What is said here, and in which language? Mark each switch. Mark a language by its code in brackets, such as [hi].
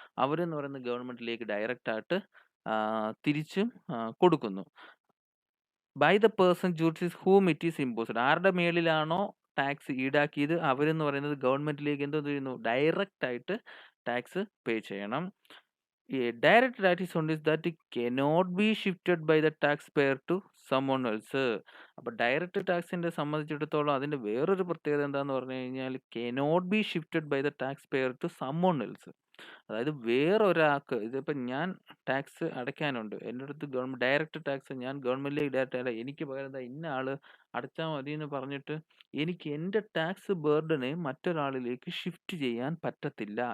[ml] അവരെന്ന് പറയുന്നത് ഗവൺമെന്റിലേക്ക് ഡയറക്റ്റ് ആയിട്ട് തിരിച്ചും കൊടുക്കുന്നു. [en] By the person ജൂറിസ് whom it is imposed. [ml] ആരുടെ മേളിലാണോ ടാക്സ് ഈടാക്കിയത് അവരെന്ന് പറയുന്നത് ഗവൺമെന്റിലേക്ക് എന്തോ ചെയ്യുന്നു, ഡയറക്റ്റ് ആയിട്ട് ടാക്സ് പേ ചെയ്യണം. [en] A direct tax is on this that it cannot be shifted by the taxpayer to someone else. [ml] അപ്പോൾ ഡയറക്റ്റ് ടാക്സിന്റെ സംബന്ധിച്ചിടത്തോളം അതിന്റെ വേറൊരു പ്രത്യേകത എന്താന്ന് പറഞ്ഞു കഴിഞ്ഞാൽ [en] Cannot be shifted by the tax payer to someone else. [ml] അതായത് വേറൊരാൾക്ക്, ഇതിപ്പോൾ ഞാൻ ടാക്സ് അടയ്ക്കാനുണ്ട്, എൻ്റെ അടുത്ത് ഗവൺമെന്റ് ഡയറക്റ്റ് ടാക്സ് ഞാൻ ഗവൺമെന്റിലേക്ക് ഡയറക്റ്റ് അല്ല, എനിക്ക് പകരം ദാ ഇന്ന ആള് അടച്ചാൽ മതി എന്ന് പറഞ്ഞിട്ട് എനിക്ക് എൻ്റെ ടാക്സ് ബേർഡനെ മറ്റൊരാളിലേക്ക് ഷിഫ്റ്റ് ചെയ്യാൻ പറ്റത്തില്ല.